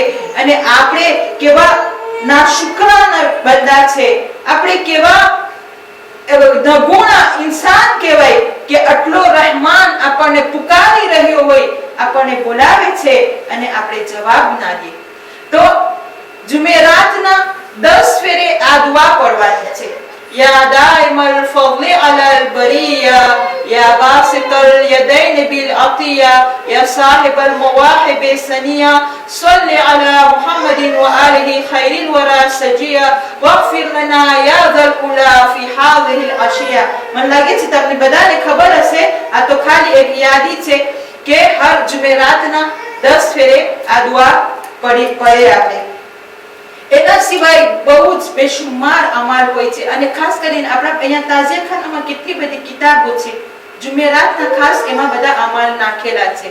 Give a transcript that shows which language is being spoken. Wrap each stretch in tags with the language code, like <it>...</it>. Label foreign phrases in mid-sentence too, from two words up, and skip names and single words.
<gu>અને આપણે કેવા નાશુકરાના બંદા છે, આપણે કેવા નગુણા ઇન્સાન કહેવાય કે આટલો રહેમાન આપણને પુકારી રહ્યો હોય, આપણને બોલાવે છે અને આપણે જવાબ ના દે. તો જુમેરાતના 10 ફેરે આ દુઆ પડવાની છે.</gu> <ar>يا دائم ال ફضل على البريه يا باسط اليدين بالعطيه يا صاحب المواهب السنيه صل على محمد واله خير الورى سجيه واغفر لنا يا ذا الأولى في هذه العشيه.</ar> <gu>મને લાગે છે તમને બધાને ખબર હશે, આ તો ખાલી એક યાદી છે કે હર જુમેરાતના 10 ફેરે આ દુઆ પડે આપણે. એના સિવાય બહુ જ બેશુમાર અમાલ હોય છે અને ખાસ કરીને આપણા અહીંયા તાજિયાખાનામાં કેટલી બધી કિતાબો છે જુમેરાતના, ખાસ એમાં બધા અમાલ નાખેલા છે.</gu>